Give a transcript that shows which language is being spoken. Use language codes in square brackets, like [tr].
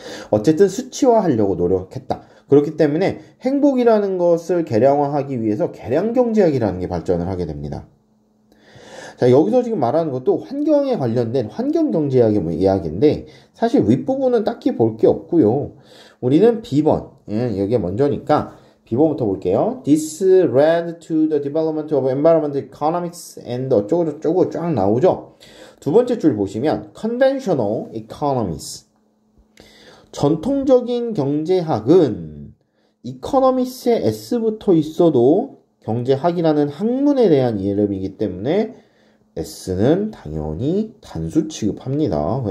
[ko] 어쨌든 수치화하려고 노력했다. 그렇기 때문에 행복이라는 것을 계량화하기 위해서 계량경제학이라는 게 발전을 하게 됩니다. 자, 여기서 지금 말하는 것도 환경에 관련된 환경경제학의 이야기인데 사실 윗부분은 딱히 볼 게 없고요. 우리는 B번, 여기에 먼저니까 B번부터 볼게요. [en] This led to the development of environmental economics and [ko] 어쩌고저쩌고 쫙 나오죠. 두 번째 줄 보시면 [en] conventional economics. [ko] 전통적인 경제학은 economics에 S부터 있어도 경제학이라는 학문에 대한 이름이기 때문에 S는 당연히 단수 취급합니다.